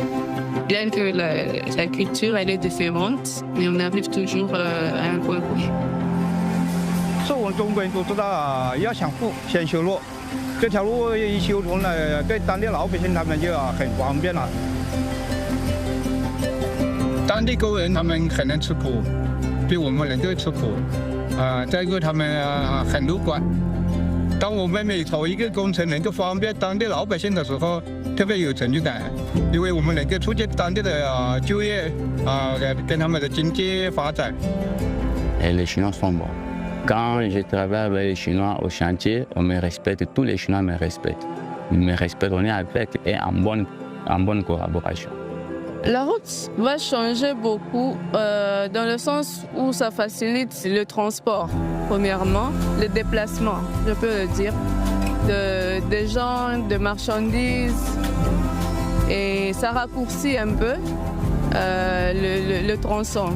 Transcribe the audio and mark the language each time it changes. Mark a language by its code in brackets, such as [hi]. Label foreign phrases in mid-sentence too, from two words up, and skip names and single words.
[fr] Bien que la culture elle est différente, mais on arrive toujours à un point commun. [zh] 所以我们中国人都知道要想富先修路，这条路一修通了，对当地老百姓他们就很方便了。当地工人他们可能吃苦，比我们人更吃苦，再一个他们很乐观。当我们每投一个工程能够方便当地老百姓的时候，特别有成就感，因为我们能够促进当地的就业跟他们的经济发展。 [fr] Et les Chinois sont bons. Quand je travaille avec les Chinois au chantier, on me respecte, tous les Chinois me respectent. Ils me respectent, on est avec et en bonne collaboration. La route va changer beaucoup dans le sens où ça facilite le transport, premièrement, le déplacement, je peux le dire, des gens, de marchandises, et ça raccourcit un peu le tronçon.